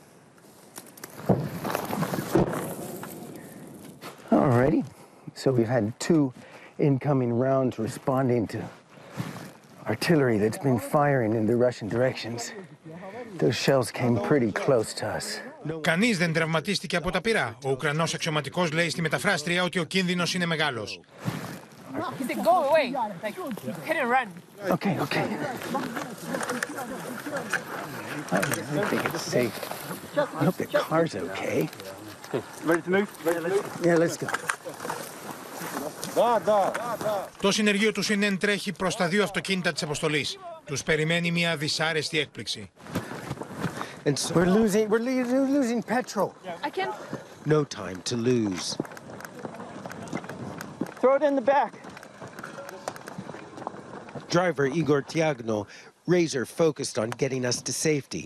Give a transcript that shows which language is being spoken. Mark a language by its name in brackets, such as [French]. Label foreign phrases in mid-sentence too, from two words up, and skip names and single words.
[English] Alrighty. So we've had two incoming rounds responding to artillery that's been firing in the Russian directions. Those shells came pretty close to us. [Greek] Κανείς δεν τραυματίστηκε από τα πυρά. Ο Ουκρανός αξιωματικός λέει στη μεταφράστρια ότι ο κίνδυνος είναι μεγάλος. [English] Okay, okay. I think it's safe. I hope the car's okay. Ready to move? Yeah, let's go. [Greek] Το συνεργείο του Στην τρέχει προς τα δύο αυτοκίνητα της αποστολής. Τους περιμένει μια δυσάρεστη έκπληξη. [English] And so we're losing petrol. I can No time to lose. Throw it in the back. Driver Igor Tiagno, razor focused on getting us to safety.